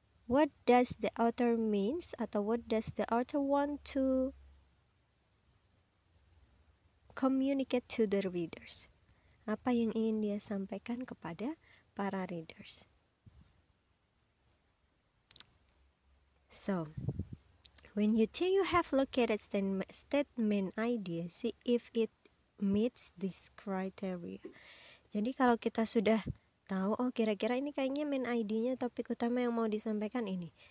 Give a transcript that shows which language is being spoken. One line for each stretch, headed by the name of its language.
English: What does the author means atau what does the author want to communicate to the readers?
Indonesian: Apa yang ingin dia sampaikan kepada para readers?
English: So, when you think you have located statement idea, see if it meets this criteria.
Indonesian: Jadi kalau kita sudah tahu, oh kira-kira ini kayaknya main idenya topik utama yang mau disampaikan ini.